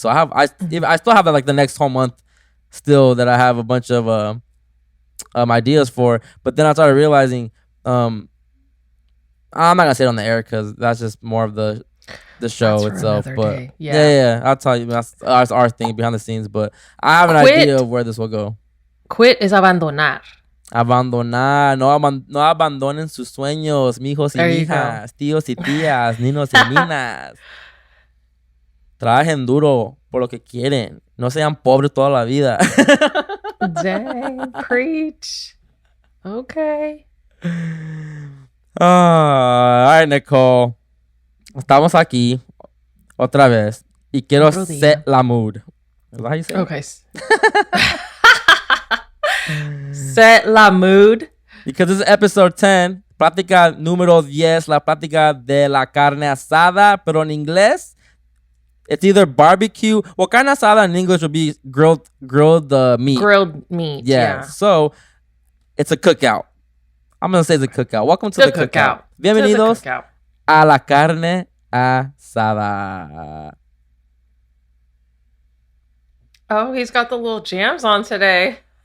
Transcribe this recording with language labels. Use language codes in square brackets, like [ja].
[en] So I still have like the next whole month still that I have a bunch of ideas for. But then I started realizing I'm not gonna say it on the air because that's just more of the show itself. But yeah, I'll tell you that's our thing behind the scenes. But I have an idea of where this will go. Quit is abandonar. [es] Abandonar, no abandonen sus sueños, mijos y hijas, tíos y tías, ninos y ninas. Trabajen duro por lo que quieren. No sean pobres toda la vida. [en] Dang, preach. Okay. All right, Nicole. [es] Estamos aquí otra vez y quiero [en] set [es] la [en] mood. Is that how you say it? Okay. Set [es] la [en] mood. Because this is episode 10, [es] plática número 10, la plática de la carne asada, pero en inglés, [en] it's either barbecue. Well, carne asada in English would be grilled meat. Grilled meat, yeah. So, it's a cookout. I'm going to say it's a cookout. Welcome to the cookout. [es] Bienvenidos a la carne asada. [en] Oh, he's got the little jams on today.